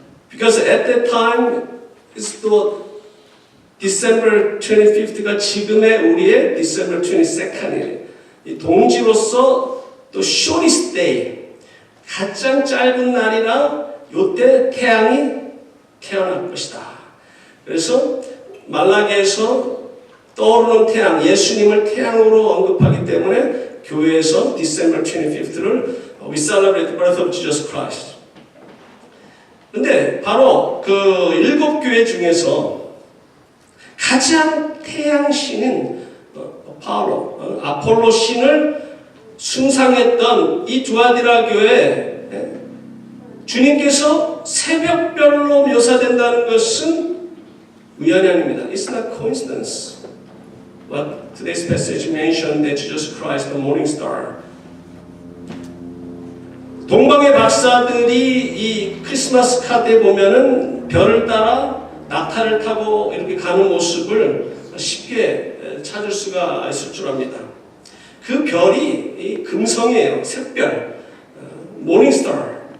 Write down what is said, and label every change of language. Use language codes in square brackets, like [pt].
[en] Because at that time, it's the December 25th가 [ko] 지금의 우리의 [en] December 22nd이에요. [ko] 이 동지로서 또 [en] shortest day, [ko] 가장 짧은 날이라 이때 태양이 태어날 것이다. 그래서 말라기에서 떠오르는 태양, 예수님을 태양으로 언급하기 때문에 교회에서 December 25th를 [en] We celebrate the birth of Jesus Christ. [ko] 근데 바로 그 7교회 중에서 가장 태양신인 아폴로 신을 숭상했던 이 두아디라 교회 주님께서 새벽별로 묘사된다는 것은 우연이 아닙니다. [en] It's not coincidence. But today's passage mentioned that Jesus Christ, the morning star. [ko] 동방의 박사들이 이 크리스마스 카드에 보면은 별을 따라 낙타를 타고 이렇게 가는 모습을 쉽게 찾을 수가 있을 줄 압니다. 그 별이 이 금성이에요. 샛별, 모닝스타.